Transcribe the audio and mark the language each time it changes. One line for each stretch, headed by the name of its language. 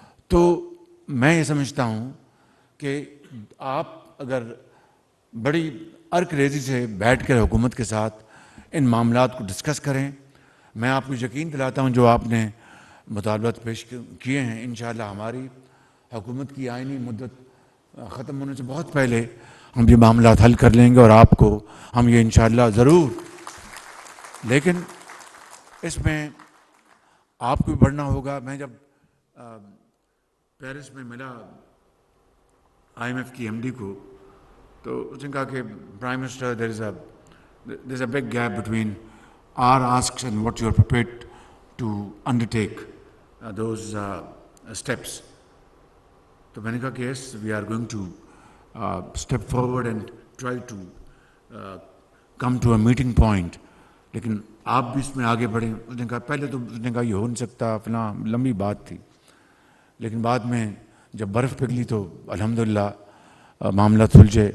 Urdu: تو میں یہ سمجھتا ہوں کہ آپ اگر بڑی ارک ریزی سے بیٹھ کر حکومت کے ساتھ ان معاملات کو ڈسکس کریں, میں آپ کو یقین دلاتا ہوں جو آپ نے مطالبات پیش کیے ہیں, انشاءاللہ ہماری حکومت کی آئینی مدت ختم ہونے سے بہت پہلے ہم یہ معاملات حل کر لیں گے, اور آپ کو ہم یہ انشاءاللہ ضرور. لیکن اس میں آپ کو بھی بڑھنا ہوگا. میں جب پیرس میں ملا IMF کی MD کو, تو اس نے کہا کہ
English: Prime minister, there is a big gap between our asks and what you are prepared to undertake those steps.
Urdu: تو میں نے کہا کہ
English: yes we are going to step forward and try to come to a meeting point,
Urdu: لیکن آپ بھی اس میں آگے بڑھیں. اس نے کہا پہلے تو اس نے کہا یہ ہو نہیں سکتا، فلاں لمبی بات تھی، لیکن بعد میں جب برف پگھلی تو الحمدللہ معاملہ سلجھے.